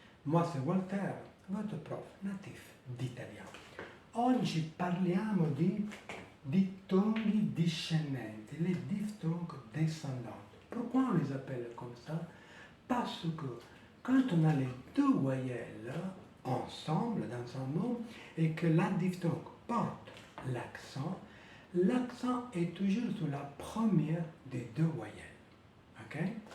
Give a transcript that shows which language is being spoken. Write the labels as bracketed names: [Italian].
[French] Moi c'est Walter, votre prof natif d'italien. [Italian] Oggi parliamo di dittonghi discendenti, [French] les diphtongues descendants. Pourquoi on les appelle comme ça? Parce que quand on a les deux voyelles ensemble dans un mot et que la diphtongue porte l'accent, l'accent est toujours sur la première des deux voyelles. Okay?